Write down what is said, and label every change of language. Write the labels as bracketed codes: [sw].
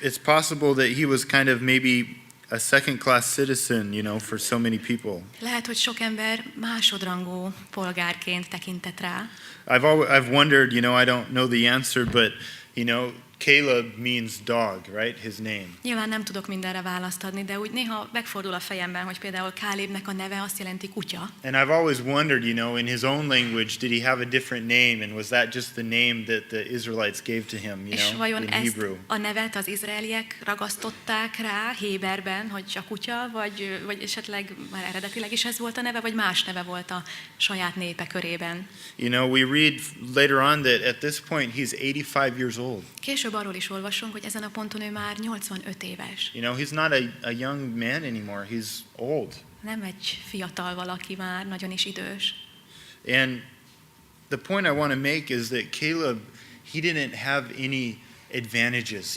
[en] It's possible that he was kind of maybe a second-class citizen, for so many people. [hu] Lehet, hogy sok ember másodrangú polgárként tekintett rá. [en] I've wondered, I don't know the answer, but Caleb means dog, right? His name. [hu] Nyilván nem tudok mindenre választ adni, de úgy néha megfordul a fejemben, hogy például Kálébnek a neve azt jelenti kutya. [en] And I've always wondered, in his own language, did he have a different name, and was that just the name that the Israelites gave to him, [hu] És vajon [en] in [hu] ezt [en] Hebrew? [hu] a nevet az izraeliek ragasztották rá Héberben, hogy a kutya, vagy esetleg már eredetileg is ez volt a neve, vagy más neve volt a saját népe körében? [en] We read later on that at this point he's 85 years old. [hu] Később arról is olvasunk, hogy ezen a ponton ő már 85 éves. [en] He's not a young man anymore. He's old. [hu] Nem egy fiatal valaki már, nagyon is idős. [en] And the point I want to make is that Caleb, he didn't have any advantages.